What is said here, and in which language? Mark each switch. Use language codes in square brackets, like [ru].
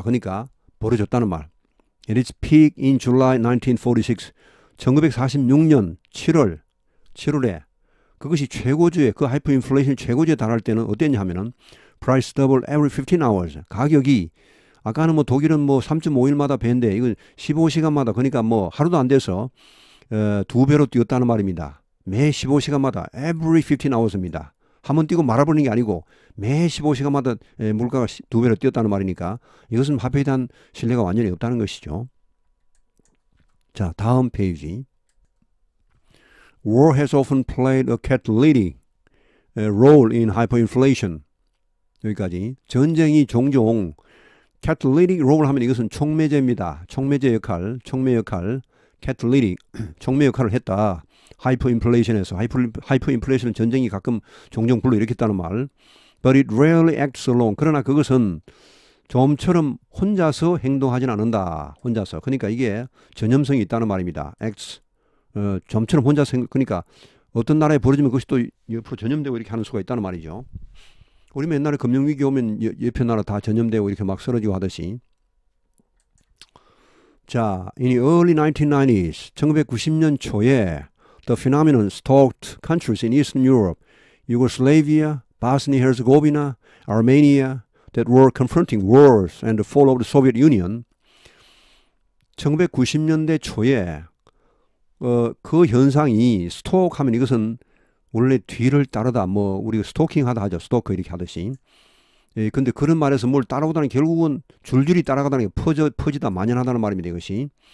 [ko] 그러니까 벌어졌다는 말. [en] At its peak in July 1946 [ko] 1946년 7월에 그것이 최고조에 그 하이퍼인플레이션 최고조에 달할 때는 어땠냐 하면은 [en] price double every 15 hours [ko] 가격이 아까는 뭐 독일은 뭐 3.5일마다 배인데 이건 15시간마다 그러니까 뭐 하루도 안 돼서 2배로 뛰었다는 말입니다. 매 15시간마다 [en] every 15 hours입니다. [ko] 한번 뛰고 말아버리는 게 아니고 매 15시간마다 물가가 2배로 뛰었다는 말이니까 이것은 화폐에 대한 신뢰가 완전히 없다는 것이죠. 자, 다음 페이지. [en] War has often played a catalytic role in hyperinflation. [ko] 여기까지. 전쟁이 종종 [en] catalytic role [ko] 하면 이것은 촉매제입니다. 촉매 역할, catalytic, 촉매 역할을 했다. 하이퍼인플레이션에서 하이퍼인플레이션은 전쟁이 가끔 종종 불러일으켰다는 말. [en] But it rarely acts alone. [ko] 그러나 그것은 좀처럼 혼자서 행동하진 않는다. 혼자서. 그러니까 이게 전염성이 있다는 말입니다. [en] acts [ko] 좀처럼 혼자서 그러니까 어떤 나라에 벌어지면 그것이 또 옆으로 전염되고 이렇게 하는 수가 있다는 말이죠. 우리 옛날에 금융위기 오면 옆에 나라 다 전염되고 이렇게 막 쓰러지고 하듯이. 자, [en] in the early 1990s [ko] 1990년 초에 [en] the phenomenon stalked countries in Eastern Europe, Yugoslavia, Bosnia-Herzegovina, Armenia that were confronting wars and the fall of the Soviet Union. [ko] 1990년대 초에 그 현상이 스톡하면 이것은 원래 뒤를 따르다 뭐 우리가 스토킹 하다 하죠. 스토커 이렇게 하듯이. 근데 그런 말에서 뭘 따라오다는 결국은 줄줄이 따라가다는 게 퍼지다 만연하다는 말입니다. 이것이.